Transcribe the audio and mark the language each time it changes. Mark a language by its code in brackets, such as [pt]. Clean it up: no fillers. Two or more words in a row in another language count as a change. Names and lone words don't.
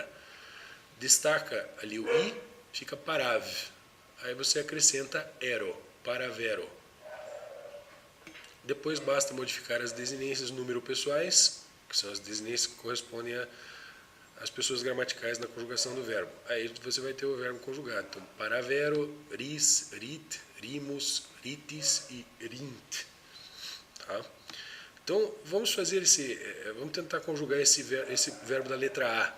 [pt] Destaca ali o i, fica parave. Aí você acrescenta [la] ero, paravero. [pt] Depois basta modificar as desinências número pessoais, que são as desinências que correspondem às pessoas gramaticais na conjugação do verbo. Aí você vai ter o verbo conjugado. Então, [la] paravero, ris, rit, rimus, ritis e rint. [pt] Tá? Então, vamos tentar conjugar esse verbo da letra A.